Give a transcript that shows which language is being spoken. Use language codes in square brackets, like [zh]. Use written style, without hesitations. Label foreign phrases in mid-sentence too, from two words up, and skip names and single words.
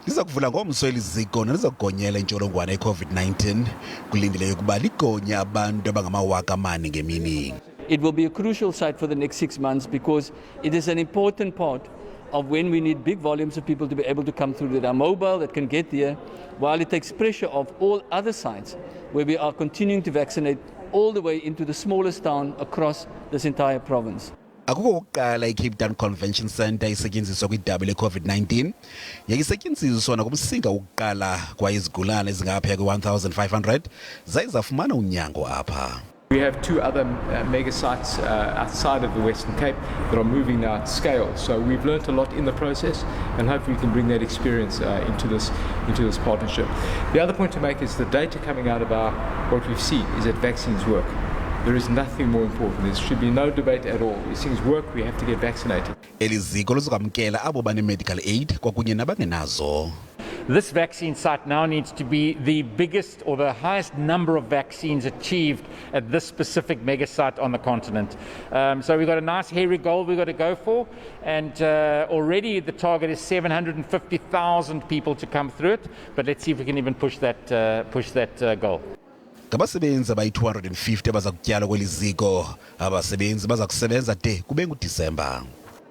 [xh] Lizakuvulwa ngomso eliziko nalizagonyela intsholongwane eCOVID-19 Kulindeleke ukuba ligonye abantu abangamawaka amane ngemini. [en] It will be a crucial site for the next 6 months because it is an important part of when we need big volumes of people to be able to come through that are mobile, that can get there, while it takes pressure off all other sites where we are continuing to vaccinate all the way into the smallest town across this entire province. [xh] Akukho okokuqala iCape Town Convention Centre isetyenziswa kwidabi leCOVID-19 yayisetyenziswa nakumsinga wokuqala kwayizigulane ezingaphaya kwe-1,500 zaye zafumana unyango apha. [en] We have 2 other mega sites outside of the Western Cape that are moving now at scale. So we've learnt a lot in the process, and hopefully we can bring that experience into this partnership. The other point to make is the data coming out about what we've seen is that vaccines work. There is nothing more important. There should be no debate at all. These things work. We have to get vaccinated. [xh] Eliziko lizokwamkela abo bane- [en] medical aid [xh] kwakunye nabangenazo. [en] This vaccine site now needs to be the biggest or the highest number of vaccines achieved at this specific mega site on the continent. So we've got a nice hairy goal we've got to go for, and already the target is 750,000 people to come through it, but let's see if we can even push that goal. [xh] Ngabasebenzi abayi-250 abaza kutyala kweli ziko, abasebenzi baza kusebenza de kube nguDisemba.